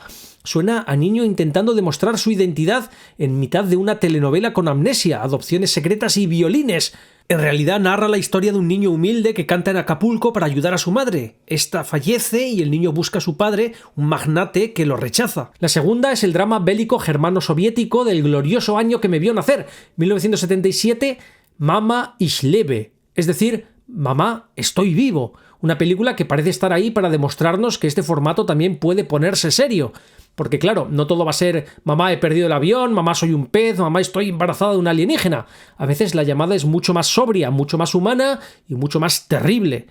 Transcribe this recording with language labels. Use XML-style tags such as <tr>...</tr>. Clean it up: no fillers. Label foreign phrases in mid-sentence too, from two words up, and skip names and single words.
<es>Suena a niño intentando demostrar su identidad en mitad de una telenovela con amnesia, adopciones secretas y violines. En realidad narra la historia de un niño humilde que canta en Acapulco para ayudar a su madre. Esta fallece y el niño busca a su padre, un magnate que lo rechaza. La segunda es el drama bélico germano-soviético del glorioso año que me vio nacer, 1977, Mama, ich lebe, es decir, Mamá, estoy vivo. Una película que parece estar ahí para demostrarnos que este formato también puede ponerse serio. Porque claro, no todo va a ser mamá, he perdido el avión, mamá, soy un pez, mamá, estoy embarazada de una alienígena. A veces la llamada es mucho más sobria, mucho más humana y mucho más terrible.</es>